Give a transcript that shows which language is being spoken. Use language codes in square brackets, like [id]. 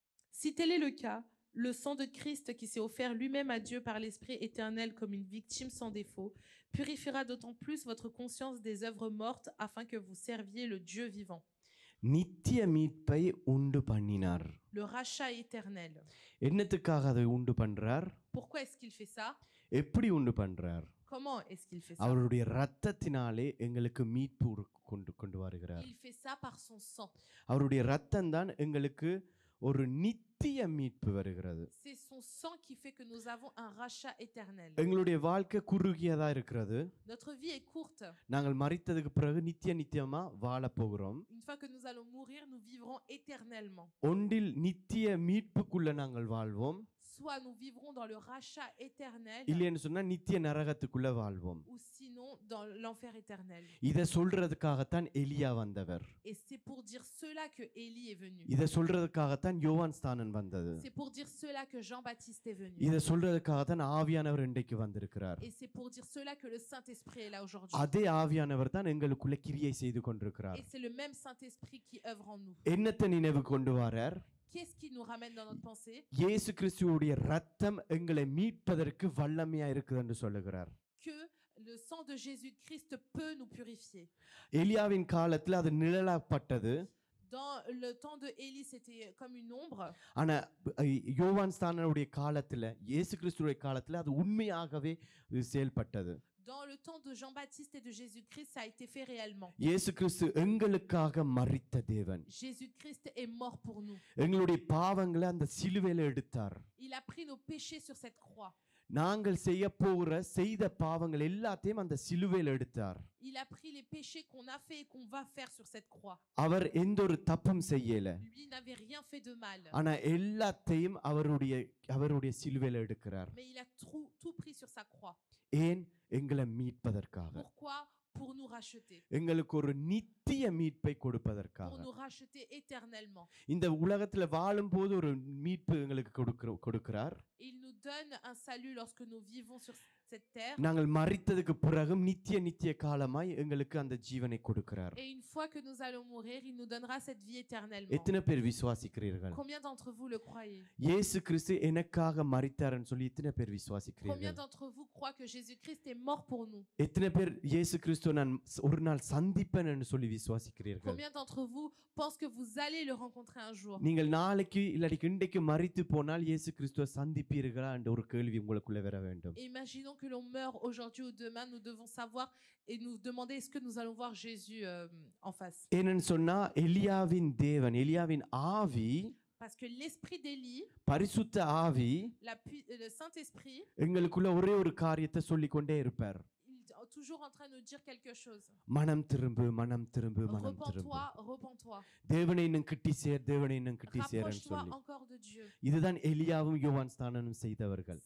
[fr] Si tel est le cas, le sang de Christ qui s'est offert lui-même à Dieu par l'Esprit éternel comme une victime sans défaut, purifiera d'autant plus votre conscience des œuvres mortes afin que vous serviez le Dieu vivant. [ta] நித்திய மீட்பை உண்டு பண்ணினார். [fr] Le rachat éternel. [ta] என்னத்துக்காக அதை உண்டு பண்றார்? [fr] Pourquoi est-ce qu'il fait ça? [ta] எப்படி உண்டு பண்றார்? [fr] Comment est-ce qu'il fait ça? [ta] அவருடைய இரத்தத்தினாலே எங்களுக்கு மீட்பு கொண்டு வருகிறார். [fr] Il fait ça par son sang. [ta] அவருடைய இரத்தம் தான் எங்களுக்கு ஒரு நித்திய மீட்பு வருகிறது. [fr] C'est son sang qui fait que nous avons un rachat éternel. [ta] எங்களுடைய வாழ்க்கை குறுகியதா இருக்கிறது. [fr] Notre vie est courte. [ta] நாங்கள் மரித்ததுக்கு பிறகு நித்தியமா வாழ போகிறோம். [fr] Une fois que nous allons mourir, nous vivrons éternellement. [ta] ஒன்றில் நித்திய மீட்புக்குள்ள நாங்கள் வாழ்வோம். [fr] Soit nous vivrons dans le rachat éternel, [ta] இல்லைன்னு சொன்னா நித்திய நரகத்துக்குள்ள வாழ்வோம். [fr] ou sinon dans l'enfer éternel. [ta] இத சொல்றதுக்காகத்தான் எலியா வந்தவர். [fr] Et c'est pour dire cela que Élie est venu. [ta] இத சொல்றதுக்காகத்தான் யோவான் ஸ்நானன் வந்தது. [fr] C'est pour dire cela que Jean-Baptiste est venu. [ta] இத சொல்றதுக்காகத்தான் ஆவியானவர் இன்றைக்கு வந்திருக்கிறார். [fr] Et c'est pour dire cela que le Saint-Esprit est là aujourd'hui. [ta] அதே ஆவியானவர் தான் எங்களுக்குள்ள கிரியை செய்து கொண்டிருக்கிறார். [fr] Et c'est le même Saint-Esprit qui œuvre en nous. [ta] என்னத்தை நினைவு கொண்டு வரார்? [fr] Qu'est-ce qui nous ramène dans notre pensée? [ta] இயேசு கிறிஸ்துவுடைய இரத்தம் எங்களை மீட்பதற்கு வல்லமையா இருக்குது என்று சொல்லுகிறார். [fr] Que le sang de Jésus-Christ peut nous purifier. [ta] எலியாவின் காலத்துல அது நிழலாப்பட்டது. [fr] Dans le temps de Élie, c'était comme une ombre. [ta] ஆனா யோவான் ஸ்நானனுடைய காலத்துல இயேசு கிறிஸ்துவுடைய காலத்துல அது உண்மையாகவே செயல்பட்டது. [fr] Dans le temps de Jean-Baptiste et de Jésus-Christ, ça a été fait réellement. [ta] இயேசு கிறிஸ்து எங்களுக்காக மரித்த தேவன். [fr] Jésus-Christ est mort pour nous. [ta] எங்களுடைய பாவங்களை அந்த சிலுவையில எடுத்தார். [fr] Il a pris nos péchés sur cette croix. [ta] நாங்கள் செய்த பாவங்கள் எல்லாத்தையும் அந்த சிலுவையில எடுத்தார். [fr] Il a pris les péchés qu'on a fait et qu'on va faire sur cette croix. [ta] அவர் எந்த ஒரு தப்பும் செய்யல. [fr] Lui n'avait rien fait de mal. [ta] ஆனா எல்லாத்தையும் அவருடைய சிலுவையில எடுக்கிறார். [fr] Mais il a tout pris sur sa croix. [ta] ஏன்? எங்களை மீட்பதற்காக. [fr] Pourquoi? Pour nous racheter. [ta] எங்களுக்கு ஒரு நித்திய மீட்பை கொடுப்பதற்காக. [fr] Pour nous racheter éternellement. [ta] இந்த உலகத்துல வாழும்போது ஒரு மீட்பு எங்களுக்கு கொடுக்கிறார். [fr] Il nous donne un salut lorsque nous vivons sur cette terre. [ta] நாங்கள் மரித்ததுக்கு பிறகு நித்திய காலமாய் எங்களுக்கு அந்த ஜீவனை கொடுக்கிறார். [fr] Et une fois que nous allons mourir, il nous donnera cette vie éternellement. [ta] எத்தனை பேர் விசுவாசிக்கிறீர்கள்? [fr] Combien d'entre vous le croyez? [ta] இயேசு கிறிஸ்து எனக்காக மரித்தார்னு சொல்லி எத்தனை பேர் [fr] Combien [ta] விசுவாசிக்கிறீர்கள்? [fr] d'entre vous croient que Jésus-Christ est mort pour nous? [ta] எத்தனை பேர் இயேசு கிறிஸ்துவை நான் ஒரு நாள் சந்திப்பேன்னு சொல்லி விசுவாசிக்கிறீர்கள்? [fr] Combien d'entre vous pensent que vous allez le rencontrer un jour? [ta] நீங்கள் நாளைக்கு இல்லாட்டி இன்றைக்கு மரித்து போனால் இயேசு கிறிஸ்துவை சந்திப்பீர்களா என்ற ஒரு கேள்வி உங்களுக்குள்ள வர வேண்டும். [fr] Imaginons que l'on meurt aujourd'hui ou demain, nous devons savoir et nous demander est-ce que nous allons voir Jésus en face. [ta] ஏன்னு சொன்னா எலியாவின் ஆவி, [fr] Parce que l'esprit d'Élie, [ta] பரிசுத்த ஆவி [fr] le Saint-Esprit, [ta] எங்களுக்குள்ள ஒரே ஒரு காரியத்தை சொல்லிக்கொண்டே இருப்பார். [fr] il est toujours en train de nous dire quelque chose. [ta] மனம் திரும்பு, மனம் திரும்பு, மனம் திரும்பு. [fr] Repens-toi, repens-toi. [ta] தேவனை இன்னும் கிட்டி சேர்ன்னு [fr] Rapproche-toi [ta] சொல்லி. [fr] encore de Dieu. [ta] இதுதான் எலியாவும் யோவான் ஸ்நானனும் செய்தவர்கள்.